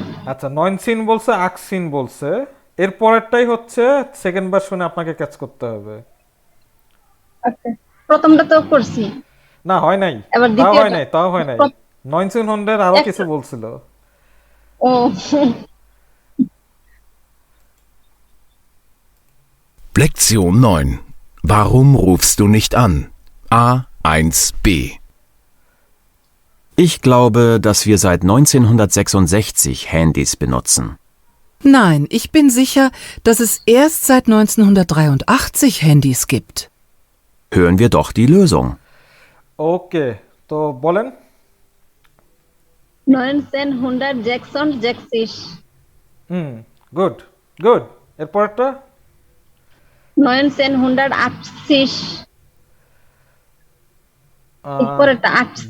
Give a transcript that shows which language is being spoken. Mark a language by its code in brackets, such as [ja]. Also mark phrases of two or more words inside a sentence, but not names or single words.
[bn] আচ্ছা, 9 সিন বলছে, আকসিন বলছে, এর পরেরটাই হচ্ছে সেকেন্ড বার শুনে আপনাকে ক্যাচ করতে হবে। আচ্ছা, প্রথমটা তো করছি। না হয় নাই, এবার তাও হয় দ্বিতীয়টা। নাই, তাও হয় নাই। 1900 আরো কিছু বলছিল। ও [de] Lektion 9. Warum rufst du nicht an? A1b. Ich glaube, dass wir seit 1966 Handys benutzen. Nein, ich bin sicher, dass es erst seit 1983 Handys gibt. Hören wir doch die Lösung. [bn] ওকে, তো বলেন। 1966 গুড গুড, এর পরেরটা? 1980 এরপরেরটা 88